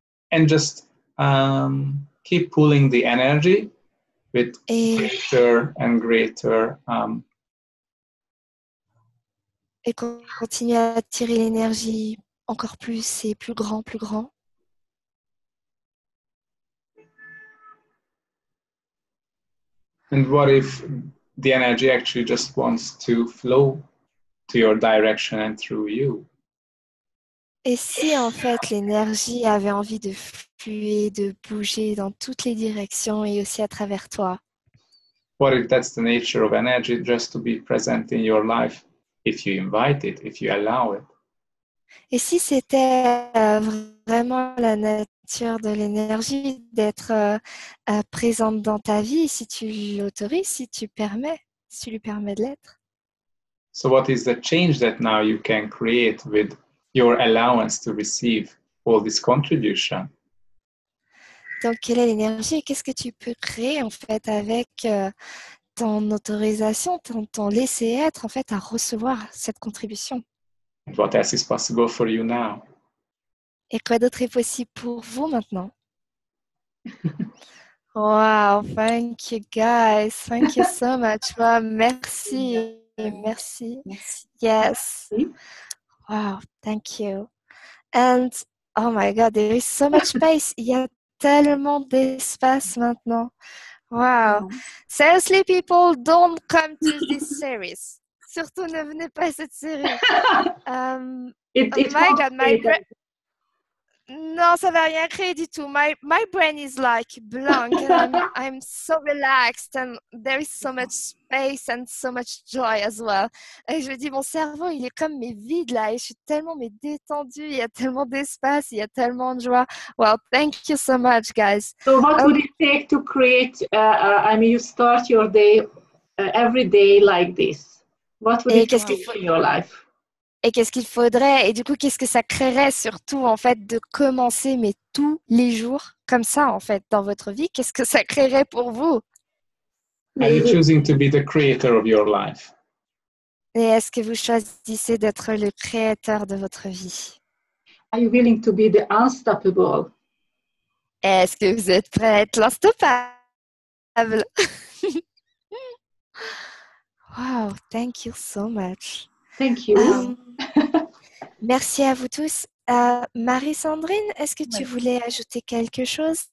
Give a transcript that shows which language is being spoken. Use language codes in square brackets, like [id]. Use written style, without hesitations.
[en] and just keep pulling the energy with greater and greater [fr] et continuer à tirer l'énergie encore plus et plus grand, plus grand. [en] And what if the energy actually just wants to flow to your direction and through you? [fr] Et si en fait l'énergie avait envie de fluer, de bouger dans toutes les directions et aussi à travers toi? [en] What if that's the nature of energy, just to be present in your life if you invite it, if you allow it? [fr] Et si c'était vraiment la nature de l'énergie d'être présente dans ta vie, si tu l'autorises, si tu lui permets de l'être? [en] So what is the change that now you can create with your allowance to receive all this contribution? [fr] Donc, quelle est l'énergie et qu'est-ce que tu peux créer en fait avec ton autorisation, ton laisser-être en fait à recevoir cette contribution? [en] And what else is possible for you now? [fr] Et quoi d'autre est possible pour vous maintenant? [en] Wow, thank you guys. Thank you so much. [fr] Wow, merci. Merci. Yes. [en] Wow, thank you. And oh my God, there is so much space. [fr] Il y a tellement d'espace maintenant. [en] Wow. Seriously, people, don't come to this series. [fr] Surtout ne venez pas à cette série. [en] Oh my God, [fr] non, ça va rien créer du tout. [en] My brain is like blank and I'm so relaxed and there is so much space and so much joy as well. [fr] Et je me dis, mon cerveau, il est comme vide là et je suis tellement détendue, il y a tellement d'espace, il y a tellement de joie. [en] Well, thank you so much, guys. So what would it take to create, you start your day every day like this? What would it take in your life? [fr] Et qu'est-ce qu'il faudrait? Et du coup, qu'est-ce que ça créerait surtout, en fait, de commencer, mais tous les jours, comme ça, en fait, dans votre vie? Qu'est-ce que ça créerait pour vous? [en] Are you choosing to be the creator of your life? [fr] Et est-ce que vous choisissez d'être le créateur de votre vie? [en] Are you willing to be the unstoppable? [fr] Est-ce que vous êtes prêt à être l'instoppable? [en] Wow, thank you so much. Thank you. [fr] Merci à vous tous. Marie-Sandrine, est-ce que tu voulais ajouter quelque chose?